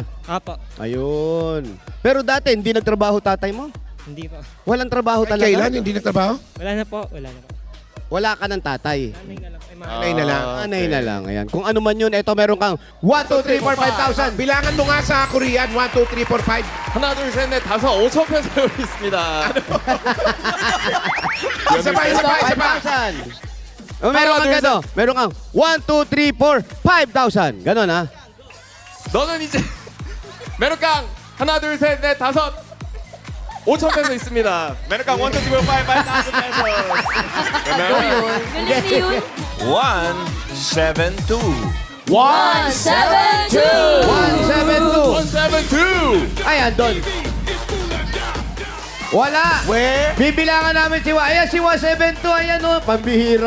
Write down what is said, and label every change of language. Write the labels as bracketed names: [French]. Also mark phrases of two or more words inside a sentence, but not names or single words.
[Filipino] Opo. Ayun. Pero dati, hindi nagtrabaho tatay mo? Hindi po. Walang trabaho talaga? Kailan hindi nagtrabaho? Wala na po. Wala na po. Wala ka ng tatay. Nanay na lang. Ay, mga Nanay na lang. Nanay na lang. Ayan. Kung ano man yun, eto meron kang 1, 2, 3, 4, 5,000. Bilangan mo nga sa Korean. 1, 2, 3, 4, 5. [Korean] 하나, 둘, 셋, 넷, 다섯, 5천 페소 있습니다. [Filipino] Isa pa, isa pa, isa pa. 5,000. Meron kang gano. Meron kang 1, 2, 3, 4, 5,000. Ganon ha. [Korean] 너는 이제 [Filipino] meron kang [Korean] 하나, 둘, 셋, 넷, 다섯, 5천 페소 있습니다. [Filipino] meron kang 1, 2, 3, 4, 5, 5,000 pesos. Galing na yun. 172. 172! 172. 172. Ayan, Don. Wala. [English] Where? [Filipino] Bibilangan namin si Wa. Ayan, si Wa 72. Ayan, oh. Pambihira